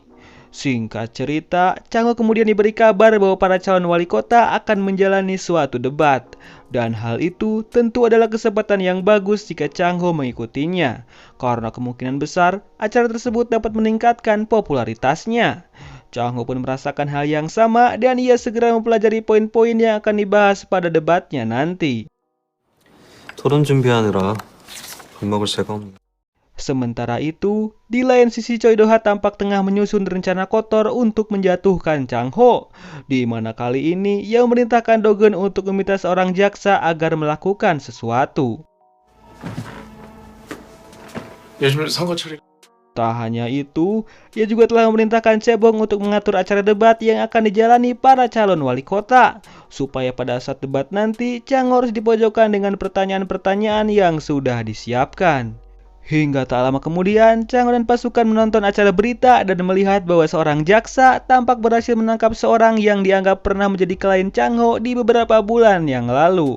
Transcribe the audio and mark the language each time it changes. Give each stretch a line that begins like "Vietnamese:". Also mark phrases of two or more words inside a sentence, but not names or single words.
Indonesian: Singkat cerita, Changho kemudian diberi kabar bahwa para calon wali kota akan menjalani suatu debat, dan hal itu tentu adalah kesempatan yang bagus jika Changho mengikutinya, karena kemungkinan besar acara tersebut dapat meningkatkan popularitasnya. Changho pun merasakan hal yang sama dan ia segera mempelajari poin-poin yang akan dibahas pada debatnya nanti.
Korean: 토론 준비하느라 밥 먹을 새가 없네.
Indonesian: Sementara itu, di lain sisi Choi Do-ha tampak tengah menyusun rencana kotor untuk menjatuhkan Changho, di mana kali ini ia memerintahkan Dogen untuk meminta seorang jaksa agar melakukan sesuatu.
Korean: 요즘 선거 처리
Indonesian: Tak hanya itu, ia juga telah memerintahkan Cebong untuk mengatur acara debat yang akan dijalani para calon wali kota, supaya pada saat debat nanti Changho harus dipojokkan dengan pertanyaan-pertanyaan yang sudah disiapkan. Hingga tak lama kemudian, Changho dan pasukan menonton acara berita dan melihat bahwa seorang jaksa tampak berhasil menangkap seorang yang dianggap pernah menjadi klien Changho di beberapa bulan yang lalu.